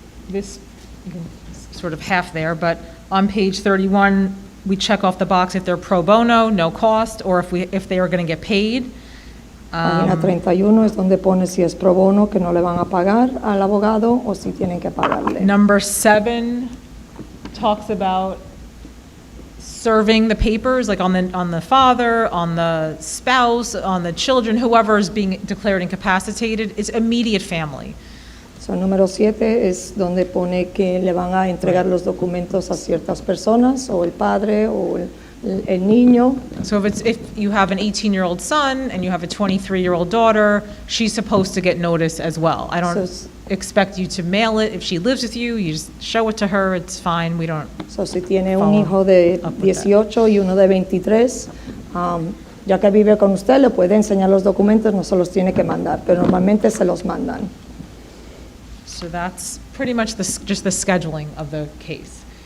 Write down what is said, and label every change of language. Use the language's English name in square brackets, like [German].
[English] This, sort of half there, but on page 31, we check off the box if they're pro bono, no cost, or if they are going to get paid. [Spanish] Página 31 es donde pone si es pro bono, que no le van a pagar al abogado, o si tienen que pagarle. [English] Number 7 talks about serving the papers, like on the father, on the spouse, on the children, whoever is being declared incapacitated. It's immediate family. [Spanish] So, número 7 es donde pone que le van a entregar los documentos a ciertas personas, o el padre, o el niño. [English] So if you have an 18-year-old son and you have a 23-year-old daughter, she's supposed to get notice as well. I don't expect you to mail it. If she lives with you, you just show it to her, it's fine, we don't. [Spanish] So, si tiene un hijo de 18 y uno de 23, ya que vive con usted, le puede enseñar los documentos, no se los tiene que mandar, pero normalmente se los mandan. [English] So that's pretty much just the scheduling of the case.